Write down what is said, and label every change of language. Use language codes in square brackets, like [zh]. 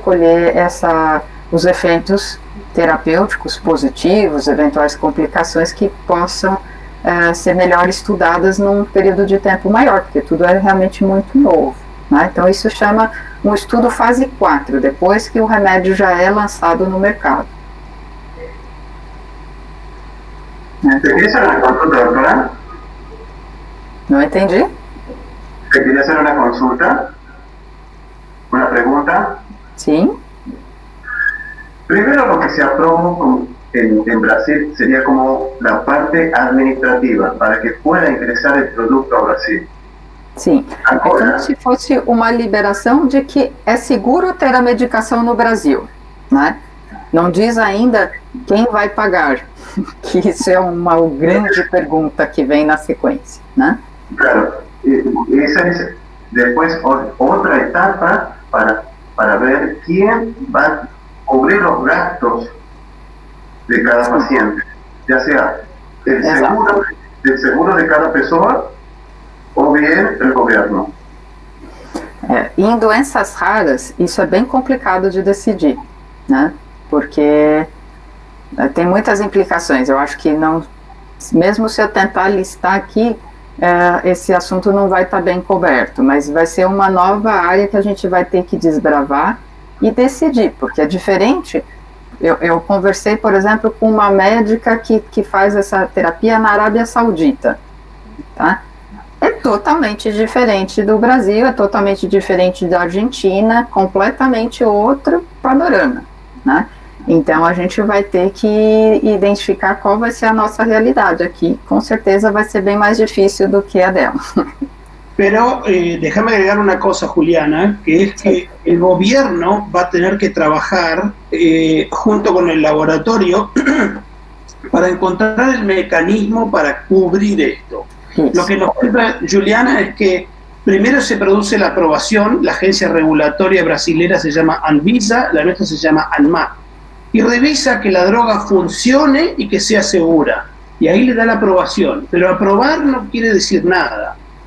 [pt] Colher os efeitos terapêuticos positivos, eventuais complicações que possam ser melhor estudadas num período de tempo maior, porque tudo é realmente muito novo, né? Então isso chama um estudo fase 4, depois que o remédio já é lançado no mercado. [es] ¿Te quería hacer una consulta, doctora? [pt] Não entendi? [es] ¿Te quería hacer una consulta? ¿Una pregunta? [pt] Sim. [es] Primero, lo que se aprobó en Brasil sería como la parte administrativa para que pueda ingresar el producto a Brasil. [pt] Sim, é como se fosse uma liberação de que é seguro ter a medicação no Brasil, né? Não diz ainda quem vai pagar, que isso é uma grande pergunta que vem na sequência, né? Claro, esa es después otra etapa para ver quién va a cubrir los gastos de cada paciente, ya sea el seguro de cada pessoa ou bien el governo. E em doenças raras, isso é bem complicado de decidir, né? Porque tem muitas implicações. Eu acho que mesmo se eu tentar listar aqui, esse assunto não vai estar bem coberto, mas vai ser uma nova área que a gente vai ter que desbravar e decidir, porque é diferente. Eu conversei, por exemplo, com uma médica que faz essa terapia na Arábia Saudita, tá? É totalmente diferente do Brasil, é totalmente diferente da Argentina, completamente outro panorama, né? Então a gente vai ter que identificar qual vai ser a nossa realidade aqui. Com certeza vai ser bem mais difícil do que a dela. [es] Pero déjame agregar una cosa, Juliana, que es que el gobierno va a tener que trabajar junto con el laboratorio para encontrar el mecanismo para cubrir esto. Lo que nos cuenta Juliana es que primero se produce la aprobación, la agencia regulatoria brasilera se llama Anvisa, la nuestra se llama ANMAT, y revisa que la droga funcione y que sea segura, y ahí le da la aprobación, pero aprobar no quiere decir nada.